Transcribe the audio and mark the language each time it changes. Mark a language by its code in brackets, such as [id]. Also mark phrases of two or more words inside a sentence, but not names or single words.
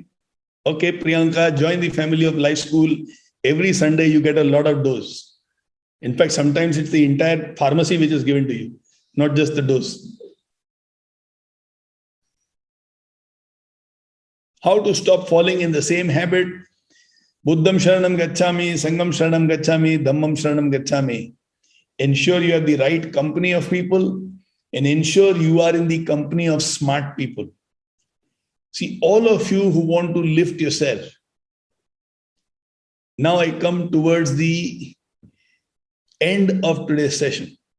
[en] Okay, Priyanka, join the family of Life School. Every Sunday you get a lot of dose. In fact, sometimes it's the entire pharmacy which is given to you, not just the dose. How to stop falling in the same habit? [pi] Buddham Sharanam Gacchami, Sangam Sharanam Gacchami, Dhammam Sharanam Gacchami. [en] Ensure you have the right company of people and ensure you are in the company of smart people. See, all of you who want to lift yourself. Now I come towards the end of today's session.